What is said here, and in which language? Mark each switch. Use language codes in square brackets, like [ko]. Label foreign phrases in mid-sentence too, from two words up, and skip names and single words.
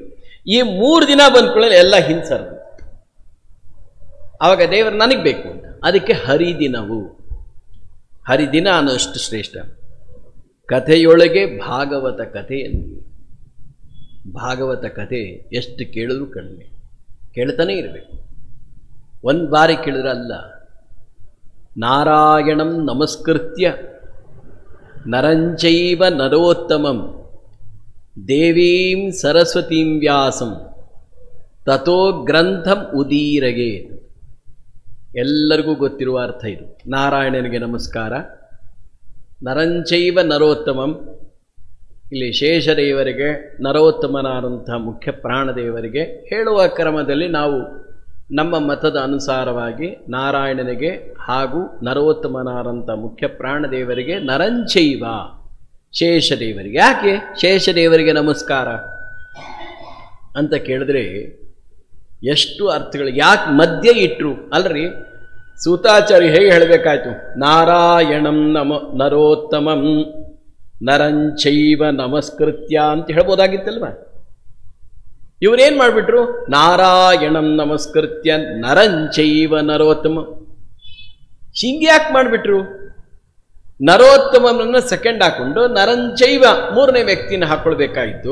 [kn] ಈ 3 ದಿನ ಬಂದ್ಕೊಳ್ಳಿ ಎಲ್ಲ ಹಿಂಸರ್ದು. ಆವಾಗ ದೇವರು ನನಗೆ ಬೇಕು ಅಂತ. ಅದಕ್ಕೆ ಹರಿದಿನವು. ಹರಿದಿನ ಅನ್ನೋಷ್ಟು ಶ್ರೇಷ್ಠ. ಕಥೆಯೊಳಗೆ ಭಾಗವತ ಕಥೆ ಎಂದು. ಭಾಗವತ ಕಥೆ ಎಷ್ಟು ಕೇಳಿದ್ರೂ ಕಡಿಮೆ, ಕೇಳ್ತಾನೆ ಇರಬೇಕು. ಒಂದು ಬಾರಿ ಕೇಳಿದ್ರೆ ಅಲ್ಲ. [sa] ನಾರಾಯಣಂ ನಮಸ್ಕೃತ್ಯ ನರಂಚೈವ ನರೋತ್ತಮಂ ದೇವೀಂ ಸರಸ್ವತೀಂ ವ್ಯಾಸಂ ತಥೋ ಗ್ರಂಥಂ ಉದೀರಗೆ. [kn] ಎಲ್ಲರಿಗೂ ಗೊತ್ತಿರುವ ಅರ್ಥ ಇದು. ನಾರಾಯಣನಿಗೆ ನಮಸ್ಕಾರ, [sa] ನರಂಚೈವ ನರೋತ್ತಮಂ, [kn] ಇಲ್ಲಿ ಶೇಷದೇವರಿಗೆ, ನರೋತ್ತಮನಾದಂಥ ಮುಖ್ಯ ಪ್ರಾಣದೇವರಿಗೆ ಹೇಳುವ ಕ್ರಮದಲ್ಲಿ ನಾವು ನಮ್ಮ ಮತದ ಅನುಸಾರವಾಗಿ ನಾರಾಯಣನಿಗೆ ಹಾಗೂ ನರೋತ್ತಮನಾದಂಥ ಮುಖ್ಯ ಪ್ರಾಣದೇವರಿಗೆ, ನರಂಚೈವ ಶೇಷದೇವರಿಗೆ. ಯಾಕೆ ಶೇಷದೇವರಿಗೆ ನಮಸ್ಕಾರ ಅಂತ ಕೇಳಿದ್ರೆ ಎಷ್ಟು ಅರ್ಥಗಳು. ಯಾಕೆ ಮಧ್ಯೆ ಇಟ್ಟರು ಅಲ್ರಿ? ಸೂತಾಚಾರ್ಯ ಹೇಗೆ ಹೇಳಬೇಕಾಯ್ತು? [sa] ನಾರಾಯಣಂ ನರೋತ್ತಮಂ ನರಂಚೈವ ನಮಸ್ಕೃತ್ಯ [kn] ಅಂತ ಹೇಳ್ಬೋದಾಗಿತ್ತಲ್ವ? ಇವರೇನು ಮಾಡಿಬಿಟ್ರು? [sa] ನಾರಾಯಣಂ ನಮಸ್ಕೃತ್ಯ ನರಂಚೈವ ನರೋತ್ತಮ. [kn] ಹಿಂಗ್ಯಾಕೆ ಮಾಡಿಬಿಟ್ರು? ನರೋತ್ತಮನನ್ನು ಸೆಕೆಂಡ್ ಹಾಕೊಂಡು ನರಂಚೈವ ಮೂರನೇ ವ್ಯಕ್ತಿಯನ್ನು ಹಾಕೊಳ್ಬೇಕಾಯಿತು.